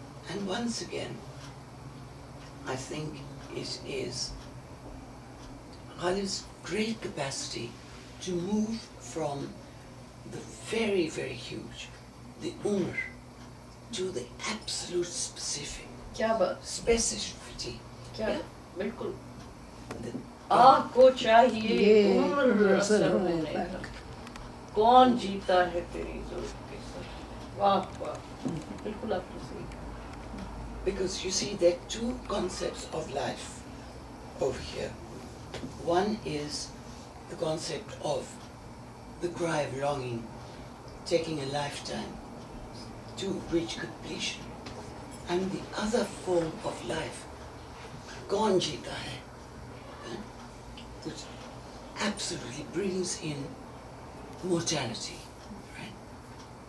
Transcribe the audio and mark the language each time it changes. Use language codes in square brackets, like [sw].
[en] And once again, I think it is Ghalib's great capacity to move from the very, very huge, the umr, to the absolute specific. Specificity. [hi] बिल्कुल आपको चाहिए उम्र असर होने तक कौन जीता है तेरी जुल्फ के सर वाह वाह बिल्कुल आपने सही [en] Because you see there are two concepts of life over here. One is the concept of the cry of longing taking a lifetime to reach completion. And the other form of life, [hi] kaun jeeta hai, [en] which absolutely brings in mortality, right?